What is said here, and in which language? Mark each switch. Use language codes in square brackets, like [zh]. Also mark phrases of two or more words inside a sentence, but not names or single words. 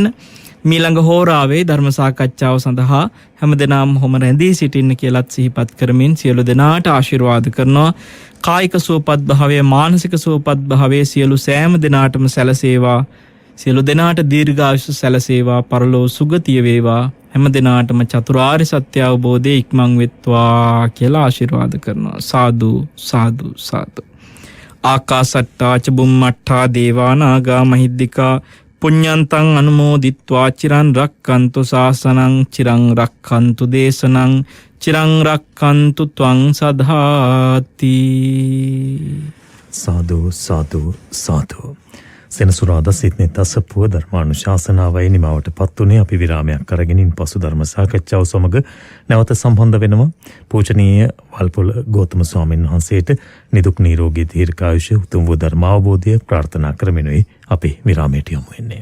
[si] මීළඟ හෝරාවේ ධර්ම සාකච්ඡාව සඳහා හැමදෙනාම හොම රැඳී සිටින්න කියලාත් සිහිපත් කරමින් සියලු දෙනාට ආශිර්වාද කරනවා. කායික සුවපත් භාවය, මානසික සුවපත් භාවය සියලු සෑම දෙනාටම සැලසේවා. සියලු දෙනාට දීර්ඝායුෂ සැලසේවා. පරලෝ සුගතිය වේවා. හැම දිනාටම චතුරාර්ය සත්‍ය අවබෝධය ඉක්මන් වෙත්වා කියලා ආශිර්වාද කරනවා. [pi] සාදු සාදු සාදු. ආකාසට්ටා ච බුම්මට්ටා දේවා නාග මහිද්దికා පුඤ්ඤන්තං අනුමෝදිත්වා චිරන් රක්칸තු ශාසනං චිරං රක්칸තු දේශනං චිරං රක්칸තු ත්වං සදාති. සාදු සාදු සාදු. [si] සෙනසුරාදා සිටනේ තසපුව ධර්මානුශාසනාවයි නිමවට පත්වුණේ. අපි විරාමයක් අරගෙන පසු ධර්ම සාකච්ඡාව සමග නැවත සම්බන්ධ වෙනවා. පූජනීය වල්පොළ ගෞතම ස්වාමීන් වහන්සේට නිදුක් නිරෝගී දීර්ඝායුෂ උතුම් වූ ධර්මාවබෝධය ප්‍රාර්ථනා කරමිනුයි අපි විරාමයට යමු වෙන්නේ.